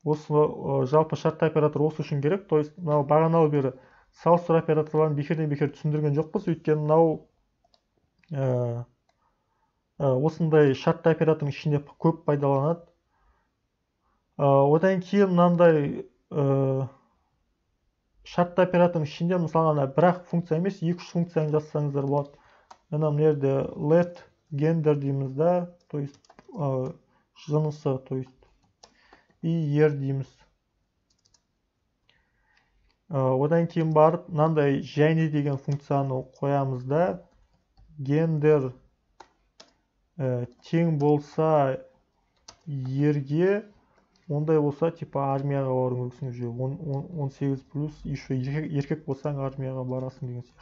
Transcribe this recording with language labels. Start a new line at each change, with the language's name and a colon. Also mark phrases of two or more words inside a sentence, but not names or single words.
Kazakh: осы жалпы шартты оператор осы үшін керек.
Russian: То есть
Kazakh: мынау бағаналы бері салыстыру операторларын бекерден бекер түсіндірген жоқпыз, өйткені мынау осындай шартты оператордың ішінде көп пайдаланады. Одан кейін мынандай шартты оператордың ішінде мысалы бір-ақ функция емес, 2-3 функцияны жазсаңыздар болады. Мына жерде
English: let gender
Kazakh: дейміз да,
Russian: то есть
Kazakh: жынысы,
Russian: то есть и
Kazakh: ер дейміз. Одан кейін барып мынандай және деген функцияны қоямыз да, гендер тең болса ерге, ондай болса типа армияға бару керексің
Russian: уже 18 плюс, еще
Kazakh: еркек болсаң армияға барасың деген сияқты.